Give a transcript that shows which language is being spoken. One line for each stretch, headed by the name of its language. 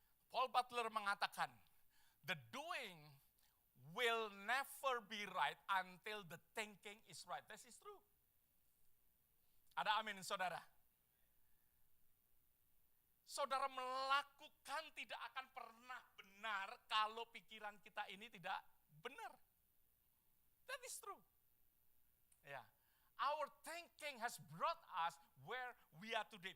English: Paul Butler
Indonesian: mengatakan,
English: the doing will never be right until the thinking is right. That is true.
Indonesian: Ada amin saudara. Saudara melakukan tidak akan pernah benar kalau pikiran kita ini tidak benar.
English: That is true. Ya. Our thinking has brought us where we are today.